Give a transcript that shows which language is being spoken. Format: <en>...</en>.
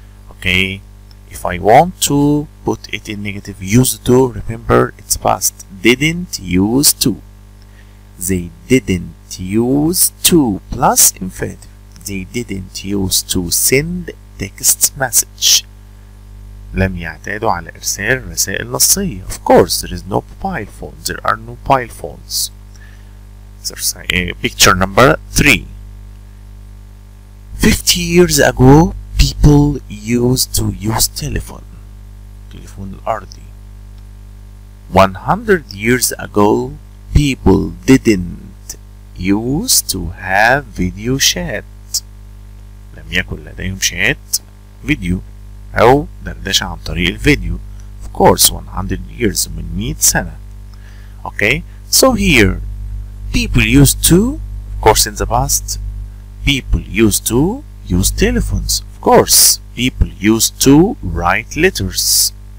<en>Okay, if I want to put it in negative, used to, remember it's past. Didn't use to. They didn't use to plus infinitive. They didn't use to send text message.</en> <ar>لم يعتادوا على إرسال رسائل نصية.</ar> <en>Of course, there is no mobile phone. There are no mobile phones. Picture number 3. 50 years ago, people used to use telephone</en> <ar>الأرضي.</ar> <en>100 years ago, people didn't used to have video chat.</en> <ar>لم يكن لديهم شات فيديو أو دردشة عن طريق الفيديو.</ar> <en>Of course, 100 years</en> <ar>من 100 سنة.</ar> <en>Okay, so here, people used to, of course in the past, people used to use telephones. Of course, people used to write letters.</en>